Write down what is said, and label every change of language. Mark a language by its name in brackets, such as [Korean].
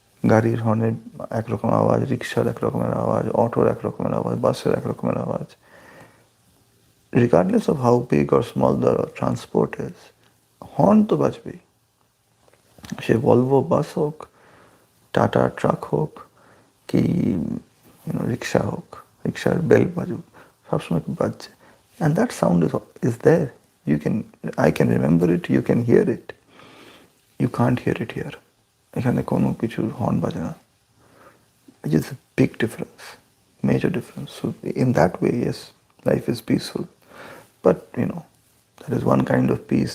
[Bangla] গাড়ির হর্নের একরকম আওয়াজ, রিক্সার এক রকমের আওয়াজ, অটোর এক রকমের আওয়াজ, বাসের এক রকমের আওয়াজ। [English] Regardless of how big or small the transport is, [Bangla] horn তো বাজবেই। সে ভলভো বাস হোক, টাটা ট্রাক হোক, কি রিক্সা হোক, রিক্সার বেল বাজুক, সবসময় বাজছে। [English] And that sound is there. I can remember it, you can hear it. You can't hear it here. [Bangla] এখানে কোনো কিছু হর্ন বাজে না। [English] Which is a big difference, major difference. So in that way, yes, life is peaceful. But there is one kind of peace.